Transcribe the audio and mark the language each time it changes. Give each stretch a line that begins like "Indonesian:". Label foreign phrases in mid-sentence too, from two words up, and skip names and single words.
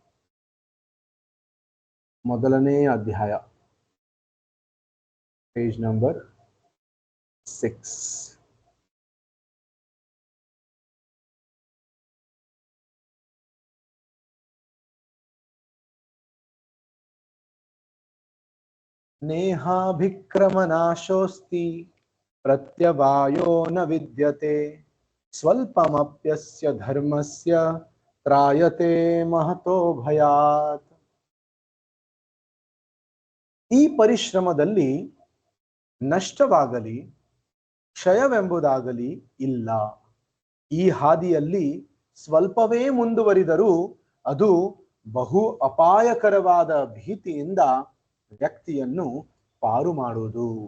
Kannada: ಮೊದಲನೇ ಅಧ್ಯಾಯ ಪೇಜ್ ನಂಬರ್ 6.
Sanskrit: नेहाभिक्रमनाशोऽस्ति प्रत्यवायो न विद्यते स्वल्पमप्यस्य धर्मस्य त्रायते महतो भयात्.
Kannada: ಈ ಪರಿಶ್ರಮದಲ್ಲಿ ನಷ್ಟವಾಗಲಿ ಕ್ಷಯವೆಂಬುದಾಗಲಿ ಇಲ್ಲ. ಈ ಹಾದಿಯಲ್ಲಿ ಸ್ವಲ್ಪವೇ ಮುಂದುವರಿದರೂ ಅದು ಬಹು ಅಪಾಯಕರವಾದ ಭೀತಿಯಿಂದ ವ್ಯಕ್ತಿಯನ್ನು ಪಾರು ಮಾಡುವುದು.